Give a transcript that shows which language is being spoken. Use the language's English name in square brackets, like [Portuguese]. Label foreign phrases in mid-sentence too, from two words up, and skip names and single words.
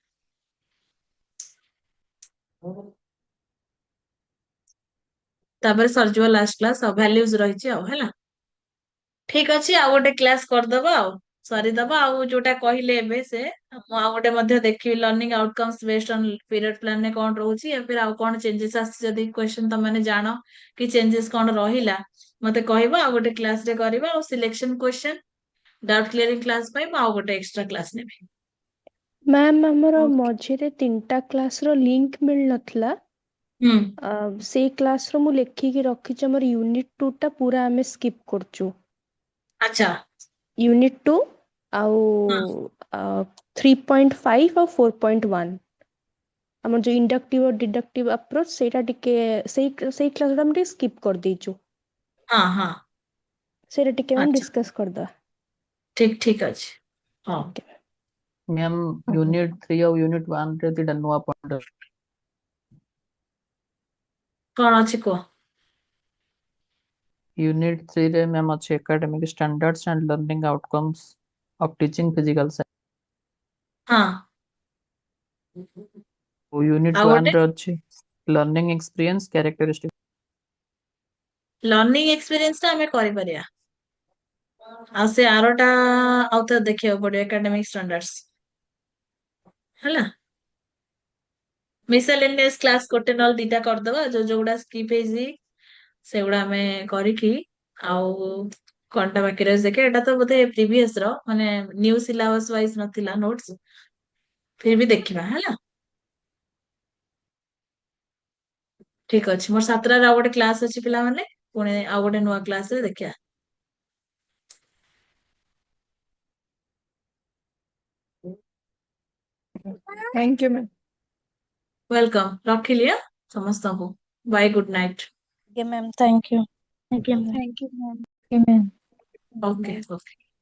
[Odia] ତାପରେ ସରିଯିବ [English] last class [Odia] ଆଉ ଭ୍ୟାଲ୍ୟୁଜ ରହିଛି ଆଉ ହେଲା ଠିକ ଅଛି ଆଉ ଗୋଟେ କ୍ଲାସ କରିଦବା ଆଉ ସରିଦବା ଆଉ ଯୋଉଟା କହିଲେ ଏବେ ସେ ମୁଁ ଆଉ ଗୋଟେ ମଧ୍ୟ ଦେଖିବି [English] learning outcomes based on period plan [Odia] ରେ କଣ ରହୁଛି [Hindi] या फिर [Odia] ଆଉ କଣ ଚେଞ୍ଜେस ଆସିଛି ଯଦି କ୍ୱେଶ୍ଚନ ତମାନେ ଜାଣ କି ଚେଞ୍ଜେस କଣ ରହିଲା ମତେ କହିବ ଆଉ ଗୋଟେ କ୍ଲାସ ରେ କରିବା ଆଉ [English] selection question doubt clearing class [Odia] ପାଇଁ ମୁଁ ଆଉ ଗୋଟେ [English] extra class [Odia] ନେବି ମ୍ୟାମ୍ ଆମର ଓକେ ମଝିରେ 3ଟା କ୍ଲାସର ଲିଙ୍କ ମିଳିନଥିଲା। ହୁଁ ସେଇ କ୍ଲାସର ମୁଁ ଲେଖିକି ରଖିଛି ଆମର ୟୁନିଟ୍ 2ଟା ପୁରା ଆମେ ସ୍କିପ୍ କରୁଛୁ। ଆଚ୍ଛା ୟୁନିଟ୍ 2 ଆଉ ହଁ 3.5 ଆଉ 4.1 ଆମର ଯୋଉ ଇଣ୍ଡକ୍ଟିଭ ଆଉ [English] deductive approach [Odia] ସେଇଟା ଟିକେ ସେଇ କ୍ଲାସଟା ଆମେ ଟିକେ ସ୍କିପ୍ କରିଦେଇଛୁ। ହଁ ହଁ ସେଇଟା ଟିକେ ମ୍ୟାମ୍ ଆଚ୍ଛା ଡିସ୍କସ୍ କରିଦେବା। ଠିକ ଠିକ ଅଛି ହଁ ଓକେ ମ୍ୟାମ୍ ୟୁନିଟ୍ 3 ଆଉ ୟୁନିଟ୍ 1 ରେ ଦିଟା ନୂଆ ପଏଣ୍ଟ କଣ ଅଛି କୁହ [English] यूनिट 3 रे मैम अच्छे academic standards and learning outcomes of teaching physical science [Odia] ହଁ यूनिट ଆଉ 1 ଗୋଟେ ରେ ଅଛି [English] learning experience characteristic learning experience [Odia] ଟା ଆମେ କରିପାରିବା ଆଉ ସେ ଆରଟା ଆଉ ଥରେ ଦେଖିବାକୁ ପଡିବ [English] academic standards [Odia] ହେଲା [English] miscellaneous class [Odia] ଗୋଟେ ନହେଲେ ଦିଟା କରିଦବା ଯୋଉଗୁଡା ସ୍କିପ୍ ହେଇଛି ସେଗୁଡା ଆମେ କରିକି ଆଉ କଣଟା ବାକି ରହିଛି ଦେଖେ ଏଟା ତ ବୋଧେ ପ୍ରିଭିୟସ ର ମାନେ [English] new syllabus wise [Odia] ନଥିଲା ନୋଟ୍ସ [Hindi] फिर भी [Odia] ଦେଖିବା ହେଲା ଠିକ ଅଛି ମୋର 7ଟାରେ ଆଉ ଗୋଟେ କ୍ଲାସ ଅଛି ପିଲାମାନେ ପୁଣି ଆଉ ଗୋଟେ ନୂଆ କ୍ଲାସରେ ଦେଖିବା [English] Thank you ma'am. ୱେଲକମ୍ [Odia] ରଖିଲି ସମସ୍ତଙ୍କୁ [English] bye good night Ma'am thank you Thank you, ma'am. Thank you ma'am Okay okay